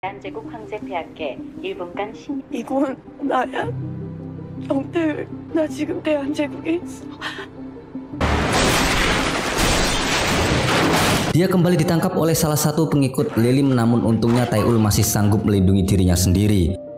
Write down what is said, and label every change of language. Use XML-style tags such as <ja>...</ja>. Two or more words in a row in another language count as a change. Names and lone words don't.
<ko>대한제국 황제 폐하께 1분간 이건 나야. 형들, 나 지금 대한제국에 있어.</ko> <id>Dia kembali ditangkap oleh salah satu pengikut Lilim, namun untungnya Taeul masih sanggup melindungi dirinya sendiri.</id>